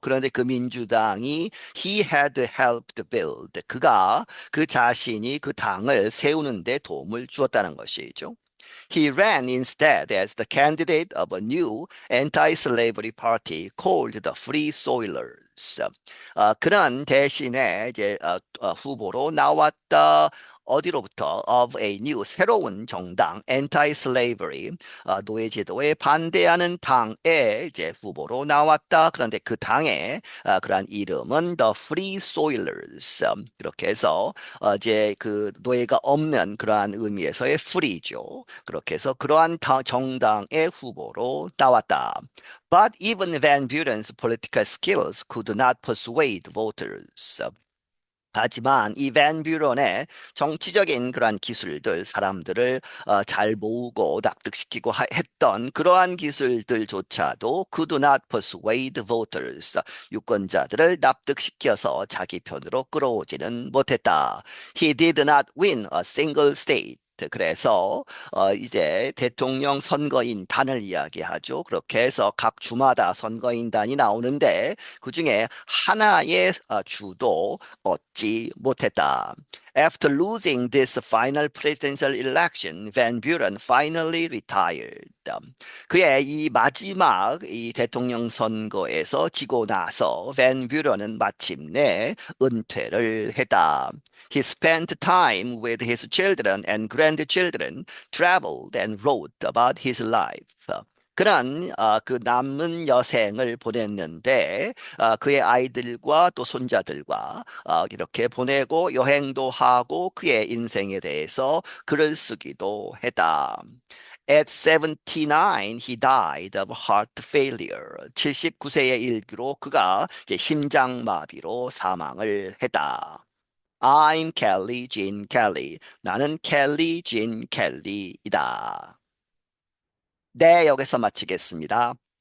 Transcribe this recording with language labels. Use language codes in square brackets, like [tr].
[ko] 그런데 그 민주당이 [en] he had helped build, [ko] 그가 그 자신이 그 당을 세우는데 도움을 주었다는 것이죠. [en] He ran instead as the candidate of a new anti-slavery party called the Free Soilers. [ko] 그런 대신에 이제 후보로 나왔다. 어디로부터? [en] Of a new, [ko] 새로운 정당, [en] anti-slavery, [ko] 노예 제도에 반대하는 당의 이제 후보로 나왔다. 그런데 그 당의 그러한 이름은 The Free Soilers. 그렇게 해서 이제 그 노예가 없는 그러한 의미에서의 free죠. 그렇게 해서 그러한 정당의 후보로 나왔다. [en] But even Van Buren's political skills could not persuade voters. [ko] 하지만 이 밴 뷰런의 정치적인 그러한 기술들, 사람들을 잘 모으고 납득시키고 했던 그러한 기술들조차도 [en] could not persuade voters, [ko] 유권자들을 납득시켜서 자기 편으로 끌어오지는 못했다. [en] He did not win a single state. [ko] 그래서 이제 대통령 선거인단을 이야기하죠. 그렇게 해서 각 주마다 선거인단이 나오는데 그중에 하나의 주도 얻지 못했다. [en] After losing this final presidential election, Van Buren finally retired. [ko] 그의 이 마지막 이 대통령 선거에서 지고 나서 밴 뷰런은 마침내 은퇴를 했다. [en] He spent time with his children and grandchildren, traveled and wrote about his life. [ko] 그런 그 남은 여생을 보냈는데 그의 아이들과 또 손자들과 이렇게 보내고 여행도 하고 그의 인생에 대해서 글을 쓰기도 했다. [en] At 79, he died of heart failure. [ko] 79세의 일기로 그가 이제 심장마비로 사망을 했다. [en] I'm Kelly Jean Kelly. [ko] 나는 켈리 진 켈리이다. 네, 여기서 마치겠습니다.